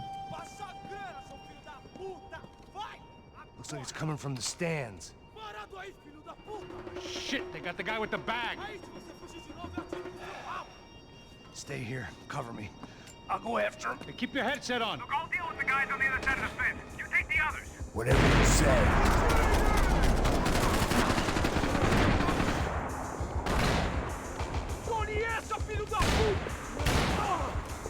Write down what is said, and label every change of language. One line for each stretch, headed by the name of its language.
Portuguese: Passa a grana, seu filho da puta! Vai!
English: Looks like it's coming from the stands.
Portuguese: Parado aí, filho da puta!
English: Shit, they got the guy with the bag.
Portuguese: Aí, se você fugir de novo, eu atiro no seu rabo!
English: Stay here. Cover me. I'll go after him. Hey, keep your headset on. Look, I'll deal with the guys on the other side of the fence. You take the others. Whatever you say.
Portuguese: Tome essa, filho da puta!